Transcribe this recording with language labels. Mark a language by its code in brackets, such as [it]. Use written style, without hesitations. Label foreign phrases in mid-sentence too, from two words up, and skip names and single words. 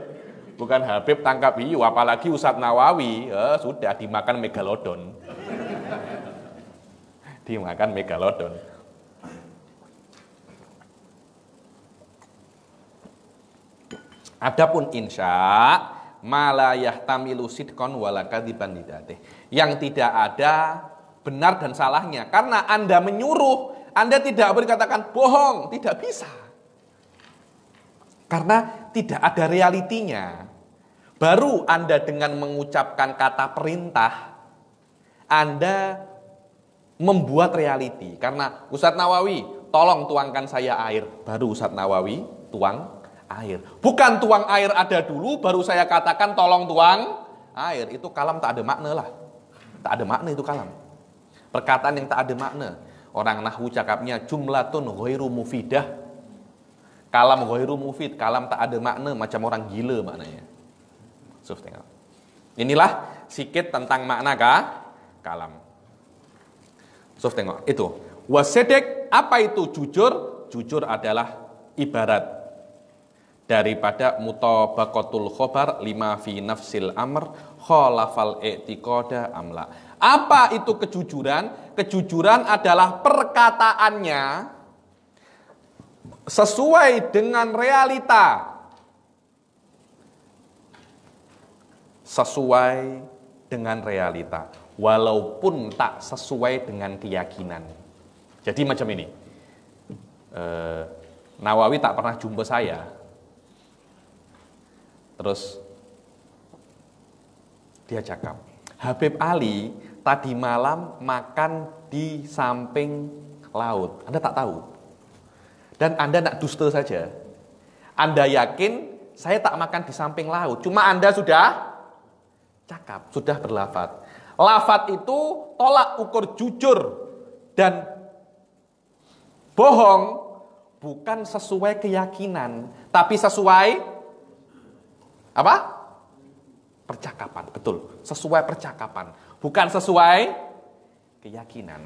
[ms] Bukan Habib tangkap hiu, apalagi Ustadz Nawawi, sudah dimakan megalodon. Dimakan megalodon. Adapun [ar] إنشاء ما لا يحتمل صدقا ولا كذبا لذاته. [ms] Yang tidak ada benar dan salahnya. Karena Anda menyuruh, Anda tidak boleh katakan bohong, tidak bisa. Karena tidak ada realitinya. Baru Anda dengan mengucapkan kata perintah, Anda membuat realiti. Karena Ustadz Nawawi, tolong tuangkan saya air. Baru Ustadz Nawawi tuang air. Bukan tuang air ada dulu, baru saya katakan tolong tuang air. Itu kalam tak ada makna lah. Tak ada makna itu kalam. Perkataan yang tak ada makna. Orang nahwu cakapnya [ar] جملة غير مفيدة. كلام غير مفيد, [ms] kalam tak ada makna, macam orang gila maknanya. Suf, tengok. Inilah sikit tentang makna kalam. Suf, tengok. Itu. Wasedek, apa itu jujur? Jujur adalah ibarat daripada [ar] مطابقة الخبر لما في نفس الأمر خالف الاعتقاد أم لا. [ms] Apa itu kejujuran? Kejujuran adalah perkataannya sesuai dengan realita, sesuai dengan realita, walaupun tak sesuai dengan keyakinan. Jadi macam ini, Nawawi tak pernah jumpa saya, terus dia cakap, Habib Ali tadi malam makan di samping laut. Anda tak tahu. Dan Anda nak dusta saja. Anda yakin saya tak makan di samping laut. Cuma Anda sudah cakap, sudah berlafaz. Lafaz itu tolak ukur jujur dan bohong bukan sesuai keyakinan, tapi sesuai apa? Percakapan. Betul, sesuai percakapan, bukan sesuai keyakinan.